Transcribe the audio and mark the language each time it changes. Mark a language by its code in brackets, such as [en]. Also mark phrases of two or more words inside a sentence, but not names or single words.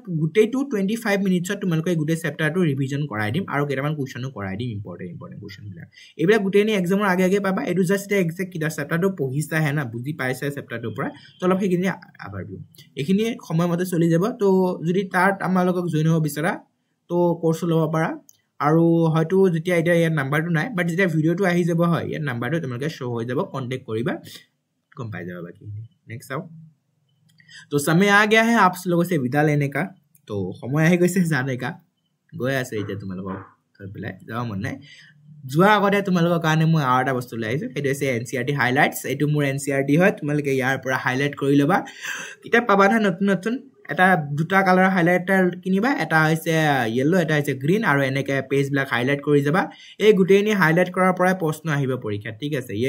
[as] গোটেইটো 25 মিনিটছত তোমালোকে গোটেই চেপ্টাৰটো ৰিভিজন কৰাই দিম আৰু কেইটামান কুৱেশ্যনো কৰাই দিম ইম্পৰ্টেণ্ট কুৱেশ্যনবিলাক এইবিলাক গোটেইখিনি এক্সামৰ আগে আগে পাবা এইটো জাষ্ট এতিয়া এক্সেক্ট কিতাপ চেপ্টাৰটো পঢ়িছাহে না বুজি পাইছা চেপ্টাৰটোৰ পৰা তো অলপ সেইখিনি আভাৰ দিওঁ এইখিনি সময়মতে চলি যাব তো যদি তাত আমালোকক জইন হ'ব বিচাৰা তো কোৰ্চটো ল'ব পাৰা আৰু হয়তো যেতিয়া এতিয়া ইয়াত নাম্বাৰটো নাই বাট যেতিয়া ভিডিঅ'টো আহি যাব হয় ইয়াত নাম্বাৰটো তোমালোকে শ্ব' হৈ যাব কণ্টেক্ট কৰিবা গম পাই যাবা বাকীখিনি নেক্সট চাওঁ [hi] तो समय आ गया है आप लोगों से विदा लेने का तो समय [as] আহি গৈছে [hi] जाने का [as] গৈ আছে এতিয়া তোমালোকক থৈ পেলাই যাব মন নাই যোৱাৰ আগতে তোমালোকৰ কাৰণে মই আৰু এটা বস্তু লৈ আহিছোঁ সেইটো হৈছে NCERT হাইলাইটছ এইটো মোৰ NCERT হয় তোমালোকে ইয়াৰ পৰা হাইলাইট কৰি ল'বা কিতাপ পাবা নহয় নতুন নতুন এটা দুটা কালাৰৰ হাইলাইটাৰ কিনিবা এটা হৈছে য়েলো এটা হৈছে গ্ৰীণ আৰু এনেকৈ পেজবিলাক হাইলাইট কৰি যাবা এই গোটেইখিনি হাইলাইট কৰাৰ পৰাই প্ৰশ্ন আহিব পৰীক্ষাত ঠিক আছে এই